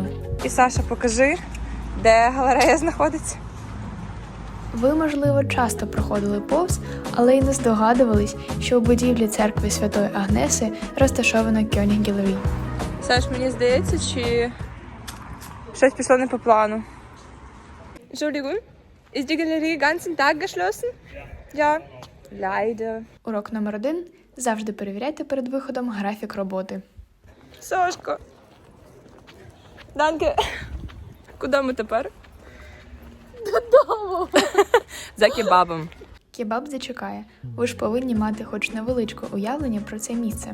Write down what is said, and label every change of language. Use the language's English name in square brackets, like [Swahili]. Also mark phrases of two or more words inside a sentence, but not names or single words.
[Ukrainian] І Саша, покажи, де галерея знаходиться. Ви, можливо, часто проходили повз, але й не здогадувались, що у будівлі церкви Святої Агнеси розташовано Кьоніггелерій. Саш, мені здається, чи щось пішло не по плану. [German] Entschuldigung, ist die Galerie ganzen Tag geschlossen? Ja. Leider. [Ukrainian] Урок номер 1. Завжди перевіряйте перед виходом графік роботи. Сашко. Данке. Куди ми тепер? Додому! За кебабом. Кебаб зачекає. Ви ж повинні мати хоч невеличке уявлення про це місце.